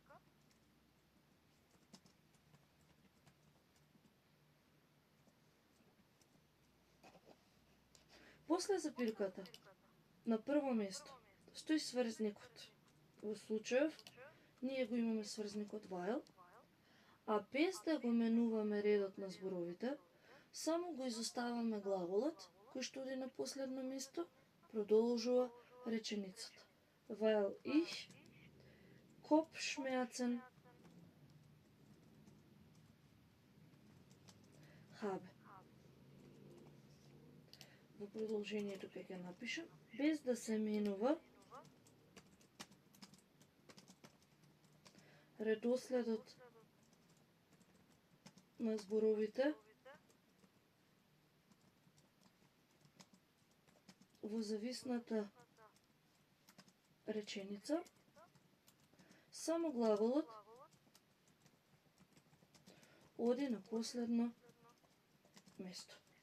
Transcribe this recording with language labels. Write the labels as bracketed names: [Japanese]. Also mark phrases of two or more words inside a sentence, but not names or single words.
[Macedonian] После запирката на прво место стои сврзникот. Во случајов ние го имаме сврзникот weil, а без да го менуваме редот на зборовите, само го изоставаме глаголот, кој што оди на последно место, продолжува реченицата. [German] Weil ich Kopfschmerzen habe. [Macedonian] Во продолжението ќе напишам, без да се менува редоследот на зборовите во зависната реченица, само глаголот оди на последно место.